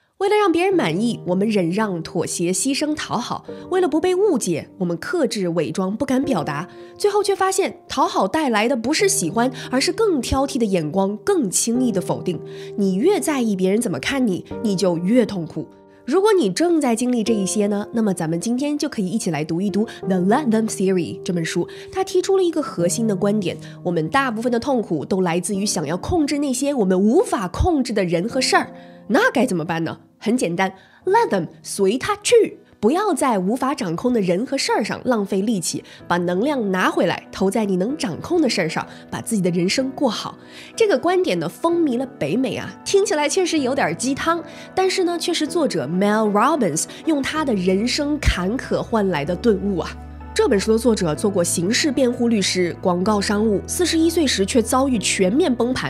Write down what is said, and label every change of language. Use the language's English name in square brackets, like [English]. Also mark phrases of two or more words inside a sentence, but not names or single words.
[Chinese] 為了讓別人滿意，我們忍讓、妥協、犧牲、討好；為了不被誤解，我們克制、偽裝、不敢表達。最後卻發現，討好帶來的不是喜歡，而是更挑剔的眼光，更輕易的否定。你越在意別人怎麼看你，你就越痛苦。如果你正在經歷這一些呢，那麼咱們今天就可以一起來讀一讀《The Let Them Theory》這本書。它提出了一個核心的觀點：我們大部分的痛苦都來自於想要控制那些我們無法控制的人和事兒。那該怎麼辦呢？很簡單 ， [English] Let them [Chinese] 隨他去，不要在無法掌控的人和事兒上浪費力氣，把能量拿回來，投在你能掌控的事兒上，把自己的人生過好。這個觀點呢，風靡了北美啊，聽起來確實有點雞湯，但是呢，卻是作者 Mel Robbins 用他的人生坎坷換來的頓悟啊。這本書的作者做過刑事辯護律師、廣告商務，41歲時卻遭遇全面崩盤。